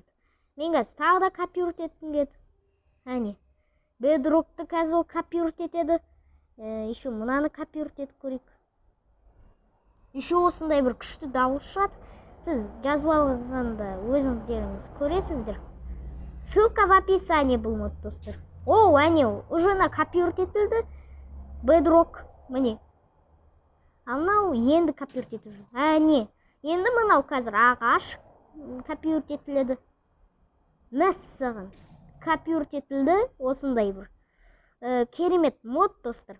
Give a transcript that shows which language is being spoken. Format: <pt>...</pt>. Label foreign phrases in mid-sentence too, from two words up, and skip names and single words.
<kk>Мен қазір тағы да копировать еткім келді. Әне, Bedrock'ты қазір ол копировать етеді. Еще мынаны копировать етіп көрейік. Еще осындай бір күшті дауыс шығады. Сіз жазып алғанда өзіңіздеріңіз көресіздер.</kk> <ru>Ссылка в описании</ru> <kk>бұл мод достар. О, әне, уже копировать етілді. Bedrock, міне. Анау енді копировать етіп жүр. Әне, енді мынау қазір ағаш копировать етіледі. Мәссаған копировать етілді осындай бір керемет мод достар.</kk>